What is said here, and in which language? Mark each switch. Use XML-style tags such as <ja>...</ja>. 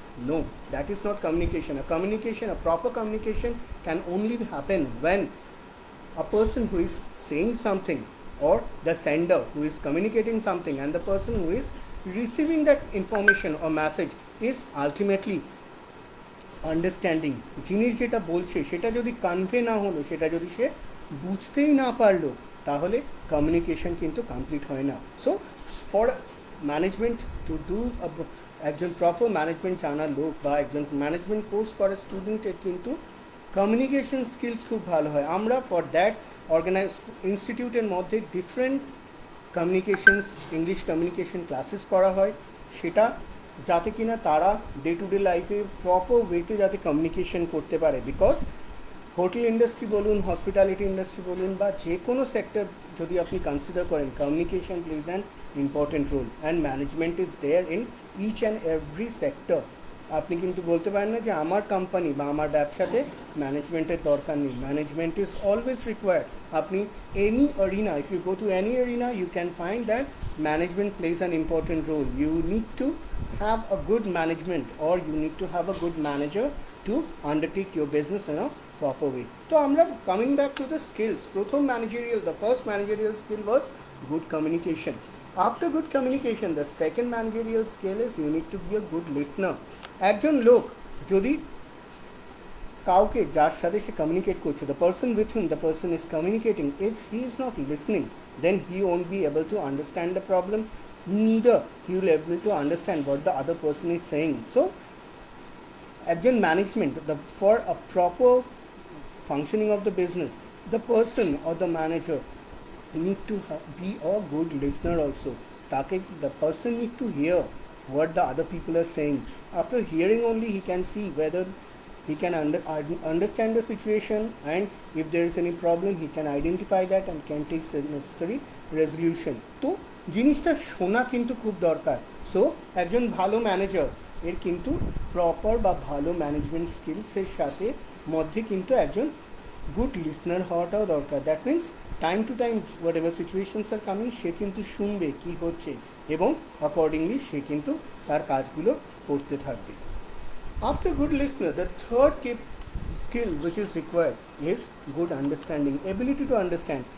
<en>No, that is not communication. A proper communication can only happen when a person who is saying something or the sender who is communicating something and the person who is receiving that information or message is ultimately understanding.</en> <bn>জিনিস যেটা বলছে সেটা যদি convey না হলো, সেটা যদি সে বুঝতেই না পারলো, তাহলে কমিউনিকেশন কিন্তু কমপ্লিট হয় না। So for management to do একজন প্রপার ম্যানেজমেন্ট জানার লোক বা একজন ম্যানেজমেন্ট কোর্স করা স্টুডেন্টের কিন্তু কমিউনিকেশন স্কিলস খুব ভালো হয়। আমরা ফর দ্যাট ইনস্টিটিউটের মধ্যে different communications English communication classes করা হয়, সেটা যাতে কিনা তারা ডে টু ডে লাইফে প্রপার ওয়েতে যাতে কমিউনিকেশন করতে পারে।</bn> <en>because</en> <bn>হোটেল ইন্ডাস্ট্রি বলুন, হসপিটালিটি ইন্ডাস্ট্রি বলুন বা যে কোনো সেক্টর যদি আপনি কনসিডার করেন,</bn> <en>Communication plays an important role and management is there in each and every sector.</en> <bn>আপনি কিন্তু বলতে পারেন না যে আমার কোম্পানি বা আমার ব্যবসাতে ম্যানেজমেন্টের দরকার নেই।</bn> <en>Management is always required. আপনি any arena, if you go to any arena, you can find that management plays an important role. You need to have a good management or you need to have a good manager to undertake your business in a proper way. So আমরা coming back to the skills, প্রথম managerial, the first managerial skill was good communication. After good communication, the second managerial skill is you need to be a good listener.</en> <bn>একজন লোক যদি কাউকে যার সাথে সে communicate করছে,</bn> <en>the person with whom the person is communicating, if he is not listening, then he won't be able to understand the problem, neither he will be able to understand what the other person is saying. So একজন management, for a proper functioning of the business, the person or the manager need to be a good listener also. The person need to hear what the other people are saying. After hearing only he can see whether he can understand the situation, and if there is any problem he can identify that and can take the necessary resolution.</en> <bn>তো জিনিসটা শোনা কিন্তু খুব দরকার। So একজন ভালো manager এর কিন্তু প্রপার বা ভালো ম্যানেজমেন্ট স্কিলসের সাথে মধ্যে কিন্তু একজন গুড লিসনার হওয়াটাও দরকার।</bn> <en>that means time to time whatever situations are coming,</en> <bn>সে কিন্তু শুনবে কী হচ্ছে এবং অ্যাকর্ডিংলি সে কিন্তু তার কাজগুলো করতে থাকবে।</bn> <en>After good listener, the third skill which is required is good understanding, ability to understand.</en>